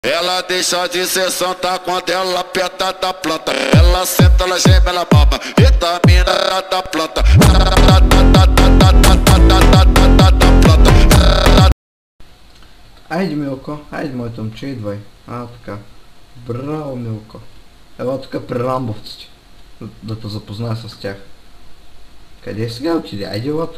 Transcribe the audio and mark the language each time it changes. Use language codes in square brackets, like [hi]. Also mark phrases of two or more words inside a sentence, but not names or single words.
[pt] Ela deixa de ser santa quando ela aperta da planta. Ela senta, ela geme, ela baba. Vitamina da planta. [bg] Айде, Милко, айде, моето момче, идвай. Така. Браво, Милко. Ела тук при рамбовците. Да те запозная с тях. Къде сега отиде? Айде, ела тук.